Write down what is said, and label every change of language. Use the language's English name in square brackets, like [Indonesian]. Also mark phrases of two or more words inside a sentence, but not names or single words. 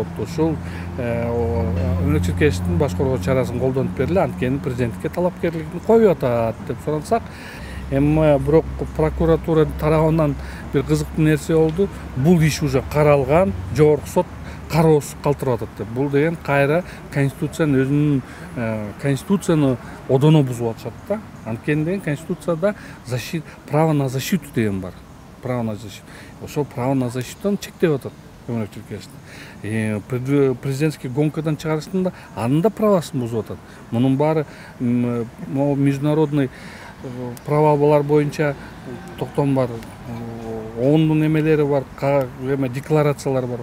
[Kyrgyz] Ушул Өмүрөк Черкесовдун баш коргоо чарасын колдонуп бергиле, анткени президенттикке талапкерлигин коюп атат деп сурансак, эми бирок прокуратура тарабынан бир кызыктуу нерсе болду. Бул иш уже каралган, жогорку сот кароосуз калтырып атат деп. Бул деген кайра Конституциянын Конституцияны одоно бузуп атышат да. Анткени деген Конституцияда [Russian] право на защиту [Kyrgyz] деген бар. [Russian] Право на защиту. [Kyrgyz] Ошол [Russian] право на защитуну [Kyrgyz] чектеп атат Өмүрөк Черкесов. Президентский гонкадан чыгарыштында анын да правосын бузуп атат. Мунун баары международный правалар боюнча токтом бар, ООНдун эмелери бар, декларациялар бар.